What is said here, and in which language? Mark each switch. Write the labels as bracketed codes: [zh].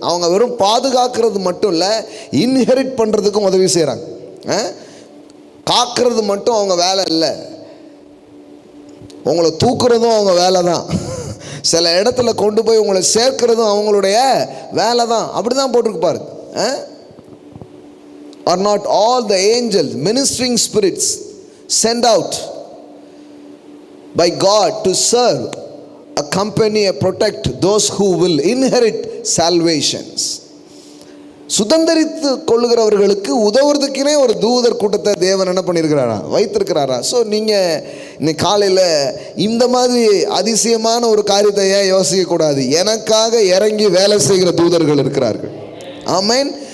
[ta] அவங்க வெறும் பாதுகாக்கிறது மட்டும் இல்லை, இன்ஹெரிட் பண்ணுறதுக்கும் உதவி செய்கிறாங்க. காக்கிறது மட்டும் அவங்க வேலை இல்லை, உங்களை தூக்குறதும் அவங்க வேலை தான். சில இடத்துல கொண்டு போய் உங்களை சேர்க்கிறதும் அவங்களுடைய வேலை தான். அப்படி தான் போட்டிருக்கு பாருங்க. [en] Are not all the angels, ministering spirits, sent out by God to serve, accompany and protect those who will inherit salvations? [ta] சுதந்தரித்து கொள்ளுகிறவர்களுக்கு உதவுறதுக்குனே ஒரு தூதர் கூட்டத்தை தேவன் என்ன பண்ணியிருக்கிறாரா, வைத்திருக்கிறாரா. ஸோ நீங்கள் இன்னைக்கு காலையில் இந்த மாதிரி அதிசயமான ஒரு காரியத்தை ஏன் யோசிக்கக்கூடாது? எனக்காக இறங்கி வேலை செய்கிற தூதர்கள் இருக்கிறார்கள். ஆமென்.